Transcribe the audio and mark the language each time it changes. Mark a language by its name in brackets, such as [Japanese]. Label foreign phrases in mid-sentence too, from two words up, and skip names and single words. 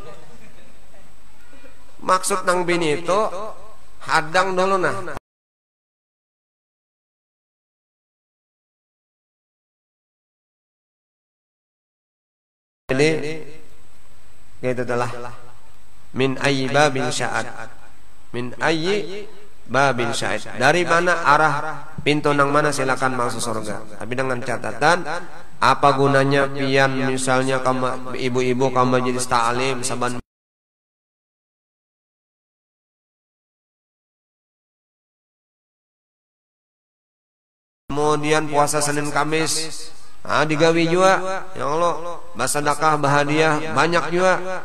[Banjar] Maksud nang bini itu hadang dulu nah. Jadi itu adalah [Arabic] من أي باب شاء. من أي باب شاء. [Banjar] Dari mana arah pintu nang mana silakan masuk surga. Tapi dengan catatan apa gunanya pian misalnya kamu ibu-ibu kamu jadi ta'lim saban kemudian puasa Senin Kamis digawi juga [Arabic] يا الله [Banjar] basadakah bahadiah banyak juga.